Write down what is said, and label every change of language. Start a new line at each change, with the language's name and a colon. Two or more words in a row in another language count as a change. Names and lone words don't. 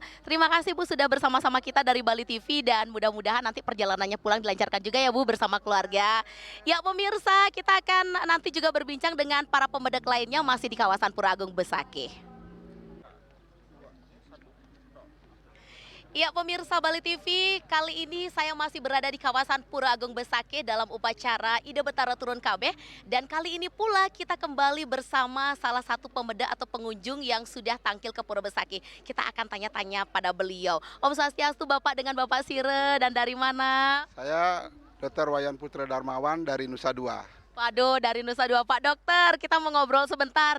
Indonesian: Terima kasih Bu sudah bersama-sama kita dari Bali TV dan mudah-mudahan nanti perjalanannya pulang dilancarkan juga ya Bu bersama keluarga. Ya pemirsa, kita akan nanti juga berbincang dengan para pemedak lainnya masih di kawasan Pura Agung Besakih. Ya pemirsa Bali TV, kali ini saya masih berada di kawasan Pura Agung Besakih dalam upacara Ide Betara Turun Kabeh. Dan kali ini pula kita kembali bersama salah satu pemedak atau pengunjung yang sudah tampil ke Pura Besakih. Kita akan tanya-tanya pada beliau.
Balinese: Om Swastiastu
Indonesian: Bapak dengan Bapak Sire dan dari mana? Saya Dr. Wayan Putra Darmawan dari Nusa Dua. Waduh, dari Nusa Dua Pak Dokter. Kita mau ngobrol sebentar.